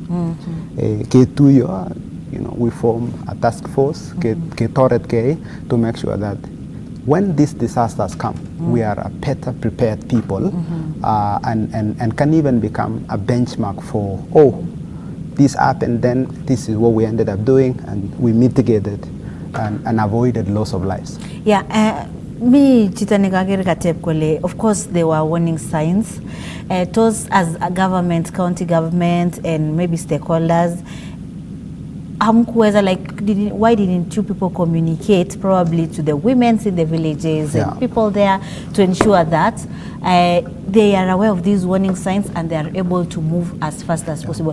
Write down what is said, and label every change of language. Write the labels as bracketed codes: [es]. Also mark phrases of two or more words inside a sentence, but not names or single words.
[en] We form a task force to make sure that when these disasters come, we are a better prepared people and can even become a benchmark for, this happened, then this is what we ended up doing, and we mitigated and avoided loss of lives. [kln] Yeah, me chitanegagere katep kole, [en] of course there were warning signs. Those as a government, county government, and maybe stakeholders, why didn't you people communicate probably to the women in the villages and people there to ensure that they are aware of these warning signs and they are able to move as fast as possible?